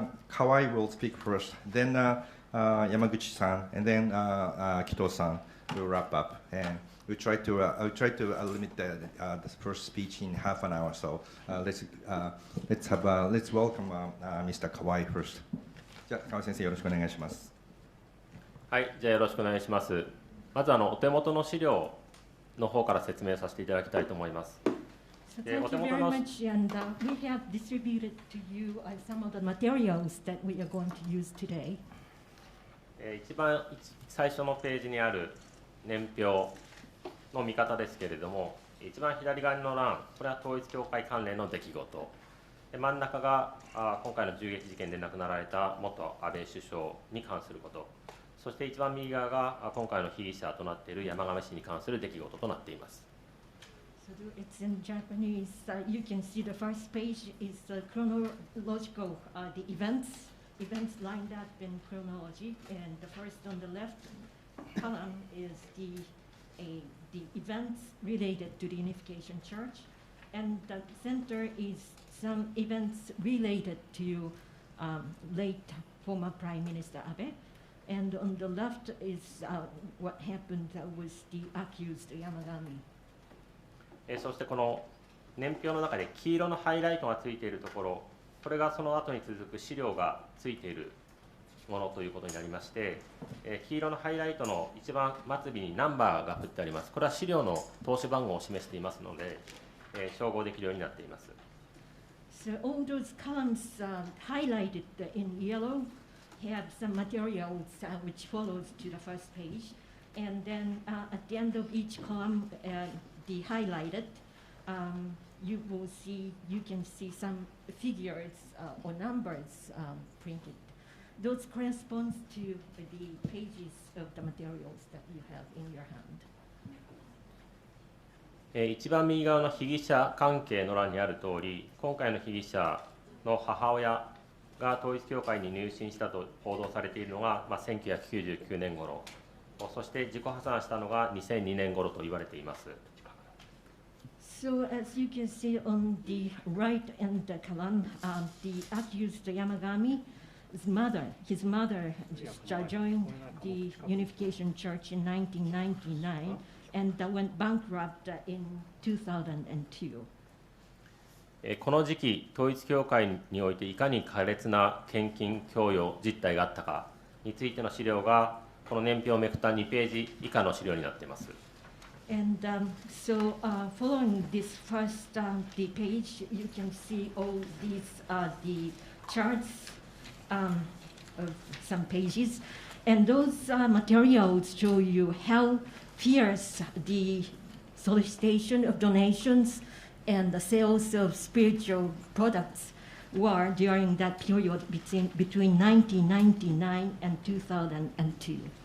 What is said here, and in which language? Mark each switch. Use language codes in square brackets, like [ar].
[en] Kawai will speak first, then Yamaguchi-san, and then Kito-san will wrap up. And I'll try to limit the first speech in half an hour. So let's welcome Mr. Kawai first. [ja] じゃあ河合先生よろしくお願いします。はい、じゃあよろしくお願いします。まずお手元の資料の方から説明させていただきたいと思います。 [en] Thank you very much, and we have distributed to you some of the materials that we are going to use today. [ja] 一番最初のページにある年表の見方ですけれども、一番左側の欄、これは統一教会関連の出来事。真ん中が今回の銃撃事件で亡くなられた元安倍首相に関すること。そして一番右側が今回の被疑者となっている山上氏に関する出来事となっています。 [en] So it's in Japanese. You can see the first page is chronological, the events lined up in chronology, and the first on the left column is the events related to the Unification Church, and the center is some events related to late former Prime Minister Abe, and on the left is what happened with the accused Yamagami. [ja] そしてこの年表の中で黄色のハイライトがついているところ、これがその後に続く資料がついているものということになりまして、黄色のハイライトの一番末尾にナンバーが振ってあります。これは資料の投資番号を示していますので、照合できるようになっています。 [en] So all those columns highlighted in yellow have some materials which follows to the first page, and then at the end of each column, the highlighted, you can see some figures or numbers printed. Those corresponds to the pages of the materials that you have in your hand. [ja] 一番右側の被疑者関係の欄にある通り、今回の被疑者の母親が統一教会に入信したと報道されているのが、1999年頃、そして自己破産したのが2002年頃と言われています。 [en] So as you can see on the right end column, the accused Yamagami, his mother joined the Unification Church in 1999 and went bankrupt in 2002. [ja] この時期、統一教会においていかに苛烈な献金供与実態があったかについての資料が、この年表をめくった2ページ以下の資料になっています。 [en] And following this first the page, you can see all these the charts of some pages, and those materials show you how fierce the solicitation of donations and the sales of spiritual products were during that period between 1999 and 2002.